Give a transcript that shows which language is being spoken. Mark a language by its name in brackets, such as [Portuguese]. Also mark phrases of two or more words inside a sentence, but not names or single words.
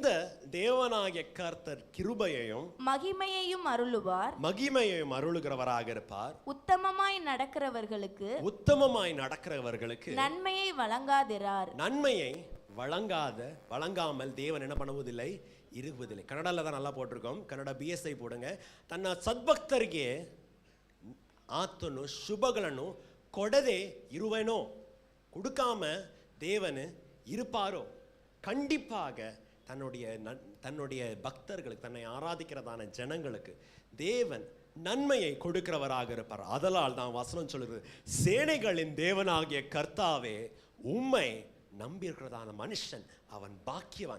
[Tamil] தேவனாகிய கர்த்தர் கிருபையையும் மகிமையையும் அருளுகிறவராக இருப்பார். உத்தமமாய் நடக்கிறவர்களுக்கு நன்மையை வழங்காமல் தேவன் என்ன பண்ணுவதில்லை, [Kannada] ಇರುವುದಿಲ್ಲ. [Tamil] ಕನ್ನಡಲ್ಲ தான் நல்லா போட்டிருக்கோம். ಕನ್ನಡ BSI போடுங்க. [Kannada] ತನ್ನ ಸದ್ಭಕ್ತರಿಗೆ ಆತನು ಶುಭಗಳನ್ನು ಕೊಡದೆ ಇರುವೆನೋ, [Tamil] கொடுக்காம தேவன் இருப்பாரோ? கண்டிப்பாக தன்னுடைய பக்தர்களுக்கு, தன்னை ஆராதிக்கிறதான ஜனங்களுக்கு தேவன் நன்மையை கொடுக்கிறவராக இருப்பார். அதனால் தான் வசனம் சொல்லுகிறது, சேனைகளின் தேவனாகிய கர்த்தாவே உம்மை நம்பியிருக்கிறதான மனுஷன் அவன் பாக்கியவான்.